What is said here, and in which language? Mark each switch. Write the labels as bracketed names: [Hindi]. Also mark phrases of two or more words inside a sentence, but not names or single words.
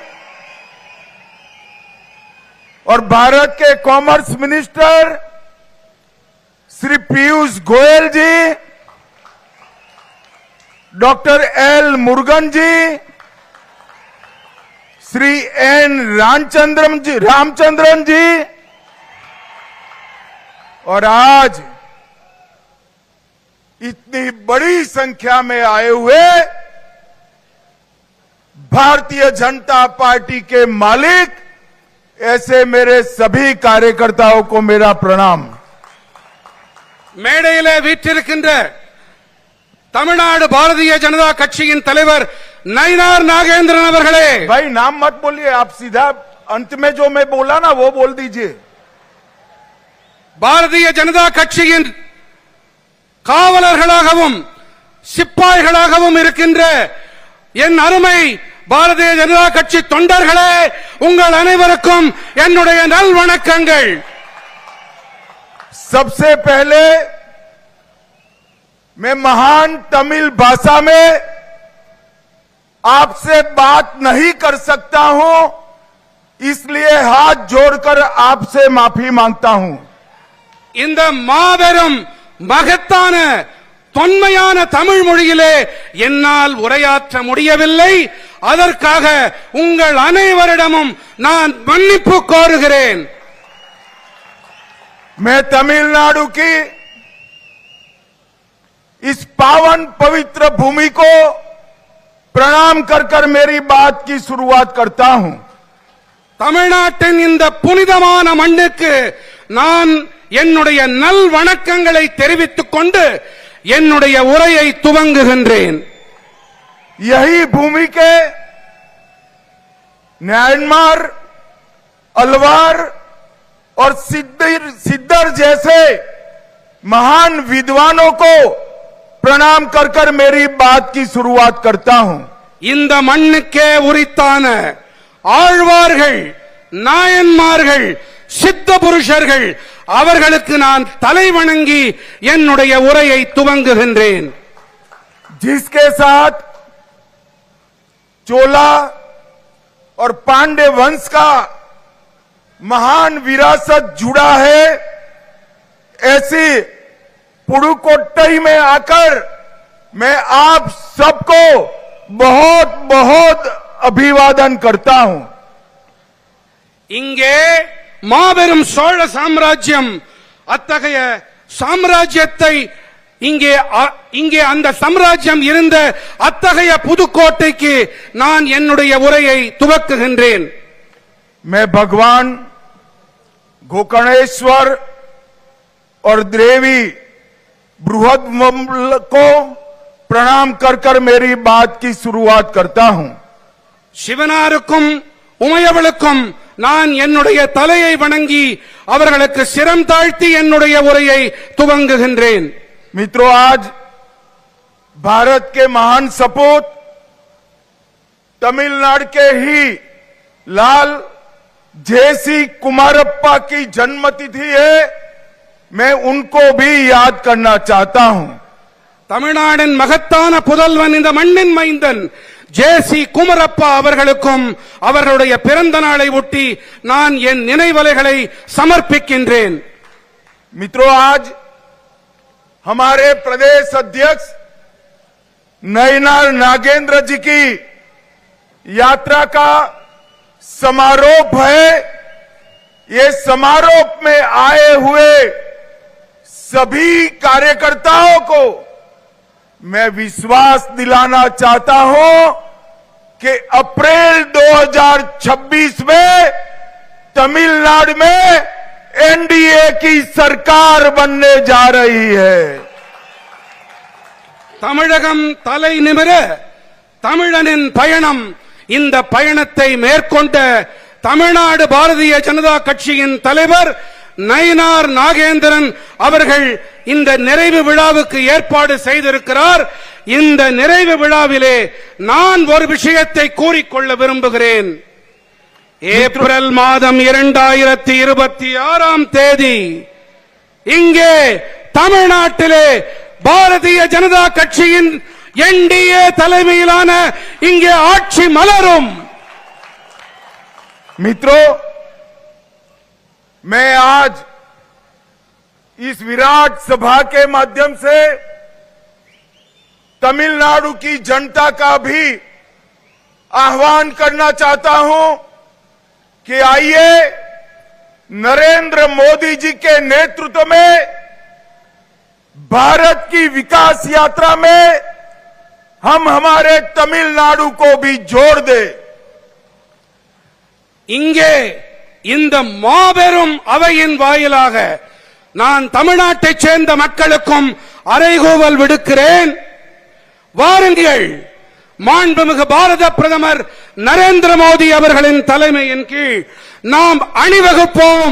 [Hindi] और भारत के [English] commerce minister [Hindi] श्री पीयूष गोयल जी, डॉक्टर एल मुरुगन जी, श्री एन रामचंद्रन जी, और आज इतनी बड़ी संख्या में आए हुए भारतीय जनता पार्टी के मालिक, ऐसे मेरे सभी कार्यकर्ताओं को मेरा प्रणाम। [Tamil] மேடையிலே வீற்றிருக்கின்ற தமிழ்நாடு பாரதிய ஜனதா கட்சியின் தலைவர் நயினார் நாகேந்திரன் அவர்களே। [Hindi] भाई नाम मत बोलिए, आप सीधा अंत में जो मैं बोला ना वो बोल दीजिए। [Tamil] பாரதிய ஜனதா கட்சியின் காவலர்களாகவும் சிப்பாய்களாகவும் இருக்கின்ற என் அருமை பாரதிய ஜனதா கட்சி தொண்டர்களே, உங்கள் அனைவருக்கும் என்னுடைய நல்வணக்கங்கள்। [Hindi] सबसे पहले मैं महान तमिल भाषा में आपसे बात नहीं कर सकता हूं, इसलिए हाथ जोड़कर आपसे माफी मांगता हूं। [Tamil] இந்த மாபெரும் மகத்தான தொன்மையான தமிழ் மொழியிலே என்னால் உரையாற்ற முடியவில்லை, அதற்காக உங்கள் அனைவரிடமும் நான் மன்னிப்பு கோருகிறேன்। [Hindi] मैं तमिलनाडु की इस पावन पवित्र भूमि को प्रणाम कर कर मेरी बात की शुरुआत करता हूं। [Tamil] தமிழ்நாட்டின் இந்த புனிதமான மண்ணுக்கு நான் என்னுடைய நல் வணக்கங்களை தெரிவித்துக் கொண்டு என்னுடைய உரையை துவங்குகின்றேன்। [Hindi] यही भूमि के म्यांमार, अलवार और सिद्धर जैसे महान विद्वानों को प्रणाम कर कर मेरी बात की शुरुआत करता हूं। [Tamil] இந்த மண்ணுக்கே உரித்தான ஆழ்வார்கள், நாயன்மார்கள், சித்த புருஷர்கள் அவர்களுக்கு நான் தலை வணங்கி என்னுடைய உரையை துவங்குகின்றேன்। [Hindi] जिसके साथ चोला और पांडे वंश का महान विरासत जुड़ा है, ऐसी पुडुकोट्टई में आकर मैं आप सबको बहुत बहुत अभिवादन करता हूं। [Tamil] இங்கே மாபெரும் சோழ சாம்ராஜ்யம், அத்தகைய சாம்ராஜ்யத்தை இங்கே அந்த சாம்ராஜ்யம் இருந்த அத்தகைய புதுக்கோட்டைக்கு நான் என்னுடைய உரையை துவக்குகின்றேன். [Hindi] मैं भगवान गोकर्णेश्वर और देवी बृहद्रम्भ को प्रणाम कर कर मेरी बात की शुरुआत करता हूं. [Tamil] சிவனாருக்கும் உமையவளுக்கும் நான் என்னுடைய தலையை வணங்கி அவர்களுக்கு சிரம் தாழ்த்தி என்னுடைய உரையை துவங்குகின்றேன். [Hindi] मित्रों, आज भारत के महान सपूत तमिलनाडु के ही लाल जेसी कुमारप्पा की जन्मतिथि है. मैं उनको भी याद करना चाहता हूं. [Tamil] தமிழ்நாட்டின் மகத்தான புதல்வன் இந்த மண்ணின் மைந்தன் ஜேசி குமரப்பா அவர்களுக்கும் அவர்களுடைய பிறந்த நாளை ஒட்டி நான் என் நினைவலைகளை சமர்ப்பிக்கின்றேன். [Hindi] मित्रों, आज हमारे प्रदेश अध्यक्ष नयनार नागेंद्र जी की यात्रा का समारोह है. ये समारोह में आए हुए सभी कार्यकर्ताओं को मैं विश्वास दिलाना चाहता हूं कि अप्रैल 2026 में तमिलनाडु में एनडीए की सरकार बनने जा रही है. [Tamil] தமிழகம் தலை நிமிர தமிழனின் பயணம். இந்த பயணத்தை மேற்கொண்ட தமிழ்நாடு பாரதிய ஜனதா கட்சியின் தலைவர் நயினார் நாகேந்திரன் அவர்கள் இந்த நிறைவு விழாவுக்கு ஏற்பாடு செய்திருக்கிறார். இந்த நிறைவு விழாவிலே நான் ஒரு விஷயத்தை கூறிக்கொள்ள விரும்புகிறேன். ஏப்ரல் மாதம் 2026 தேதி இங்கே தமிழ்நாட்டிலே பாரதிய ஜனதா கட்சியின் என்டிஏ தலைமையிலான இங்கே ஆட்சி மலரும். [Hindi] मित्रों, मैं आज इस विराट सभा के माध्यम से तमिलनाडु की जनता का भी आह्वान करना चाहता हूं कि आइए नरेंद्र मोदी जी के नेतृत्व में भारत की विकास यात्रा में हम हमारे तमिलनाडु को भी जोड़ दे. [Tamil] இங்கே இந்த மாபெரும் அவையின் வாயிலாக நான் தமிழ்நாட்டைச் சேர்ந்த மக்களுக்கும் அறைகூவல் விடுக்கிறேன். வாருங்கள், மாண்புமிகு பாரத பிரதமர் நரேந்திர மோடி அவர்களின் தலைமையின் கீழ் நாம் அணிவகுப்போம்.